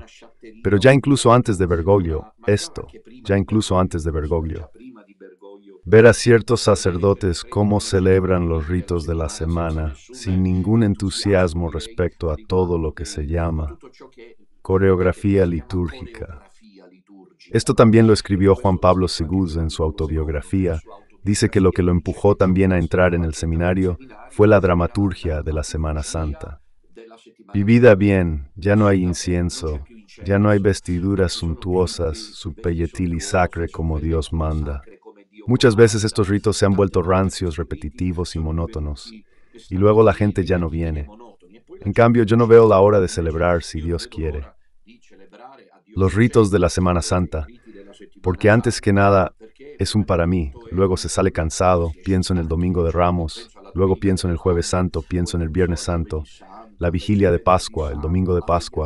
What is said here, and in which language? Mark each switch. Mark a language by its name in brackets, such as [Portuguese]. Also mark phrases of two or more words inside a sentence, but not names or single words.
[Spanish] Pero ya incluso antes de Bergoglio, ver a ciertos sacerdotes cómo celebran los ritos de la semana, sin ningún entusiasmo respecto a todo lo que se llama coreografía litúrgica. Esto también lo escribió Juan Pablo II en su autobiografía. Dice que lo empujó también a entrar en el seminario fue la dramaturgia de la Semana Santa. Vivida bien, ya no hay incienso, ya no hay vestiduras suntuosas, [Italian] subpelletili sacre [Spanish] como Dios manda. Muchas veces estos ritos se han vuelto rancios, repetitivos y monótonos, y luego la gente ya no viene. En cambio, yo no veo la hora de celebrar si Dios quiere. Los ritos de la Semana Santa, porque antes que nada es un para mí, luego se sale cansado, pienso en el Domingo de Ramos, luego pienso en el Jueves Santo, pienso en el Viernes Santo, la Vigilia de Pascua, el Domingo de Pascua.